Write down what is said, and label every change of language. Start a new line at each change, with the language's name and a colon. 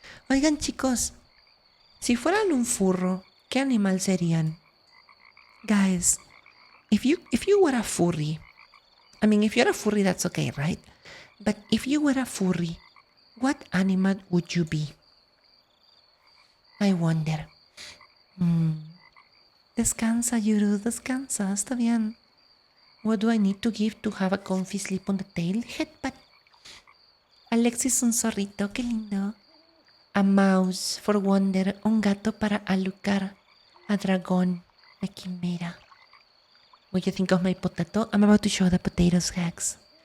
Spanish: Oigan, chicos, si fueran un furro, ¿qué animal serían?
English: Guys, if you were a furry, I mean, if you're a furry, that's okay, right? But if you were a furry, what animal would you be? I wonder.
Spanish: Descansa, Yuru, descansa, está bien.
English: What do I need to give to have a comfy sleep on the tail?
Spanish: Headbutt. Alexis, un zorrito, qué lindo.
English: A mouse for wonder,
Spanish: un gato para alucar.
English: A dragón, a quimera. What do you think of my potato? I'm about to show the potatoes hacks.